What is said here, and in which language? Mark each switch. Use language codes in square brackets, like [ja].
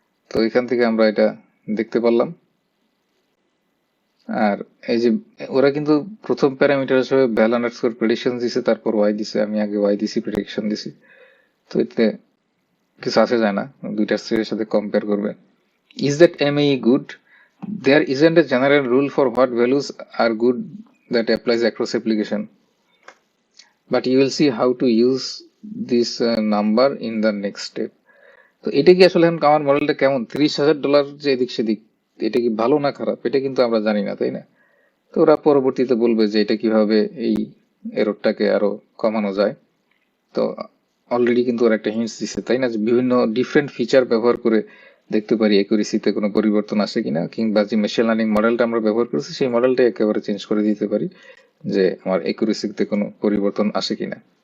[bn] তো এখান থেকে আমরা এটা দেখতে পারলাম। আর এই যে ওরা কিন্তু প্রথম প্যারামিটার হিসেবে ভ্যাল আন্ডারস্কোর প্রেডিকশন দিছে, তারপর ওয়াই দিছে। আমি আগে ওয়াই দিছি, প্রেডিকশন দিছি। তো এতে কিছু আসে যায় না, দুইটার সাথে কম্পেয়ার করবে। [en] Is that MAE good? There isn't a general rule for what values are good that applies across application, but you will see how to use this number in the next step. [bn] তো এটা কি আসলে এখন আমার মডেলটা কেমন, $30,000 যে এদিক সেদিক, এটা কি ভালো না খারাপ, এটা কিন্তু আমরা জানি না, তাই না? তো ওরা পরবর্তীতে বলবে যে এটা কিভাবে এই এররটাকে আরো কমানো যায়। তো অলরেডি কিন্তু ওরা একটা হিন্টস দিচ্ছে, তাই না, যে বিভিন্ন ডিফারেন্ট ফিচার ব্যবহার করে দেখতে পারি একুরেসিতে কোনো পরিবর্তন আসে কিনা, কিংবা যে মেশিন লার্নিং মডেলটা আমরা ব্যবহার করেছি সেই মডেলটা একেবারে চেঞ্জ করে দিতে পারি যে আমার একুরেসিতে কোনো পরিবর্তন আসে কিনা।